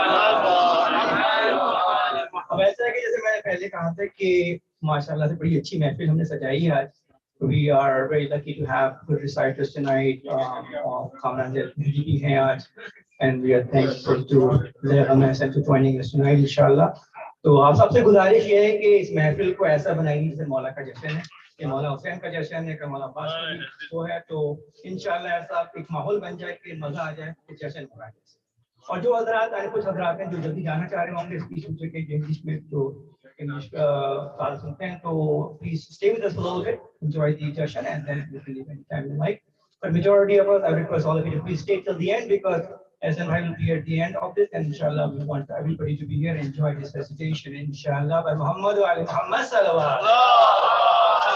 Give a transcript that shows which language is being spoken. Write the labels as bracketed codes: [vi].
[hi] अब ऐसा है कि जैसे मैंने पहले कहा था कि माशाल्लाह से बड़ी अच्छी महफिल हमने सजाई है आज. [en] We are very lucky to have good reciters tonight. Kamran ji [hi] हैं आज, [en] and we are thankful to Abbas and to joining us tonight, inshallah. [hi] तो आप सबसे गुजारिश ये है कि इस महफिल को ऐसा बनाइए जैसे मौला का जश्न है, कि मौला हुसैन का जश्न है, कि मौला अब्बास वो है, तो इंशाल्लाह ऐसा एक माहौल बन जाए कि मजा आ जाए, कि जश्न हो रहा है. और जो हजरात आए, कुछ हजरात हैं जो जल्दी जाना चाह रहे होंगे स्पीच सुन के इंग्लिश में, तो इंग्लिश साल सुनते हैं, तो [en] Please stay with us a little bit, enjoy the session, and then we can leave any time you like. But majority of us, I request all of you to please stay till the end, because SNI will be at the end of this, and inshallah we want everybody to be here and enjoy this recitation, inshallah, by Muhammad wa ali Muhammad salawat.